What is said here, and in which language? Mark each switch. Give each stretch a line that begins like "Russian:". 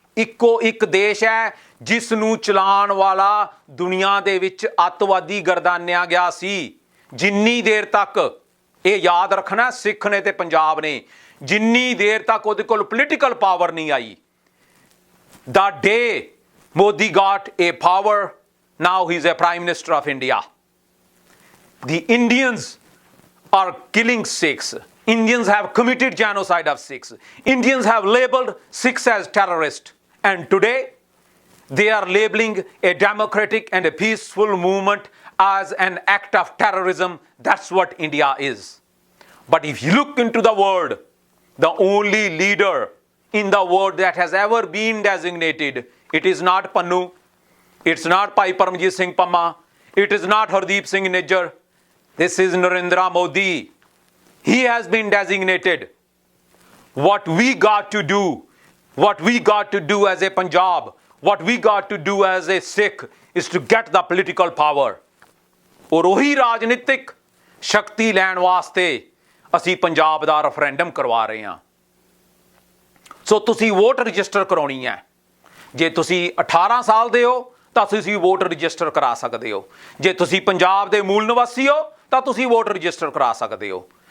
Punjabi: ਇੱਕੋ ਇੱਕ ਦੇਸ਼ ਹੈ ਜਿਸ ਨੂੰ ਚਲਾਉਣ ਵਾਲਾ ਦੁਨੀਆ ਦੇ ਵਿੱਚ ਅੱਤਵਾਦੀ ਗਰਦਾਨਿਆ ਗਿਆ ਸੀ। ਜਿੰਨੀ ਦੇਰ ਤੱਕ, ਇਹ ਯਾਦ ਰੱਖਣਾ ਸਿੱਖ ਨੇ ਤੇ ਪੰਜਾਬ ਨੇ, ਜਿੰਨੀ ਦੇਰ ਤੱਕ ਉਹਦੇ ਕੋਲ ਪੋਲੀਟੀਕਲ ਪਾਵਰ ਨਹੀਂ ਆਈ,
English: The day Modi got a power, now he is a prime minister of India. The Indians are killing Sikhs. Indians have committed genocide of Sikhs. Indians have labeled Sikhs as terrorists. And today, they are labeling a democratic and a peaceful movement as an act of terrorism. That's what India is. But if you look into the world, the only leader in the world that has ever been designated, it is not Pannu, it's not Bhai Paramjit Singh Pamma, it is not Hardeep Singh Nijjar. This is Narendra Modi. He has been designated. What we got to do, what we got to do as a Punjab, what we got to do as a Sikh is to get the political power.
Punjabi: ਔਰ ਉਹੀ ਰਾਜਨੀਤਿਕ ਸ਼ਕਤੀ ਲੈਣ ਵਾਸਤੇ ਅਸੀਂ ਪੰਜਾਬ ਦਾ referendum ਕਰਵਾ ਰਹੇ ਹਾਂ। ਸੋ ਤੁਸੀਂ ਵੋਟ ਰਜਿਸਟਰ ਕਰਾਉਣੀ ਹੈ। ਜੇ ਤੁਸੀਂ 18 ਸਾਲ ਦੇ ਹੋ ਤਾਂ ਤੁਸੀਂ ਵੋਟ ਰਜਿਸਟਰ ਕਰਾ ਸਕਦੇ ਹੋ। ਜੇ ਤੁਸੀਂ ਪੰਜਾਬ ਦੇ ਮੂਲ ਨਿਵਾਸੀ ਹੋ ਤਾਂ ਤੁਸੀਂ ਵੋਟ ਰਜਿਸਟਰ ਕਰਾ ਸਕਦੇ ਹੋ।